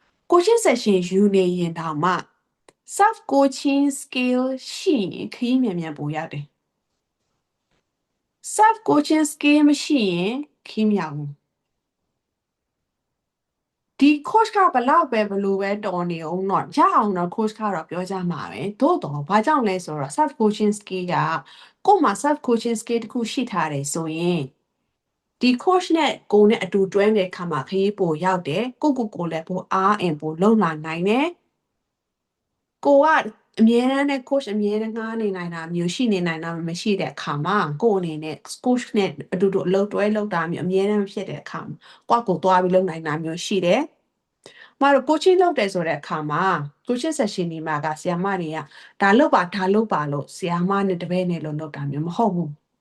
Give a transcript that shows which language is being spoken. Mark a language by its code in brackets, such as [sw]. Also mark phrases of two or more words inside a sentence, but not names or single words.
[en] coaching session [my] ယူနေရင်တောင်မှ [en] self coaching skill [my] ရှိရင်ခရီးမြန်မြန်ပို့ရတယ် [en] self coaching skill [my] မရှိရင်ခရီးမရဘူးဒီ coach ကဘလောက်ပဲဘလို့ပဲတော်နေအောင်တော့ရ အောင်တော့ coach ကတော့ပြောကြမှာပဲသို့တော့ဘာကြောင့်လဲဆိုတော့ [en] self coaching skill [my] ကကို့မှာ [en] self coaching skill [my] တခုရှိထားတယ်ဆိုရင်ဒီ coach နဲ့ကိုနဲ့အတူတွဲနေတဲ့ခါမှာခရီးပိုရောက်တယ်ကိုလည်းပိုအားအင်ပိုလုံလာနိုင်တယ်ကိုကအမြဲတမ်းနဲ့ coach အမြဲတမ်းငားနေနိုင်တာမျိုးရှိနေနိုင်တာမရှိတဲ့အခါမှာကိုအနေနဲ့ coach နဲ့အတူတူအလုပ်တွဲလုပ်တာမျိုးအမြဲတမ်းဖြစ်တဲ့အခါမှာကိုသွားပြီးလုပ်နိုင်တာမျိုးရှိတယ်မတို့ coaching လုပ်တယ်ဆိုတဲ့အခါမှာ [en] coaching session [my] ဒီမှာကဆရာမတွေကဒါလုပ်ပါလို့ဆရာမနဲ့တပည့်နဲ့လို့လုပ်တာမျိုးမဟုတ်ဘူး